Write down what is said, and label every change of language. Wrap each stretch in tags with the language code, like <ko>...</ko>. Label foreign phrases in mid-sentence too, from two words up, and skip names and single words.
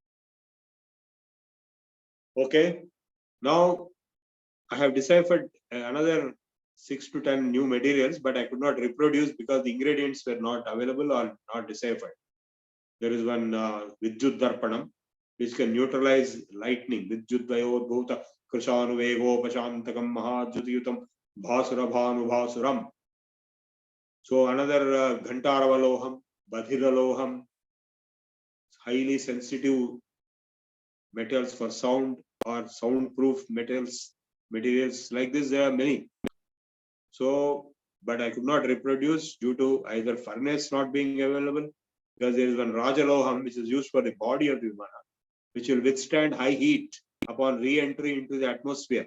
<en>Okay, now I have deciphered another 6 to 10 new materials, but I could not reproduce because the ingredients were not available or not deciphered. There is one Vidyut Darpanam, which can neutralize lightning.</en> <sa>विद्युत् वायोद्भूत कृशानु वेगो पाशान्तकम् महाज्युत्युतम् भासुर भासुरम्.</sa> <en>So another Ghantaravaloham, Badhiraloham, highly sensitive metals for sound or soundproof metals, materials like this, there are many. So, but I could not reproduce due to either furnace not being available, because there is one Rajaloham which is used for the body of the Vimana, which will withstand high heat upon re-entry into the atmosphere.</en>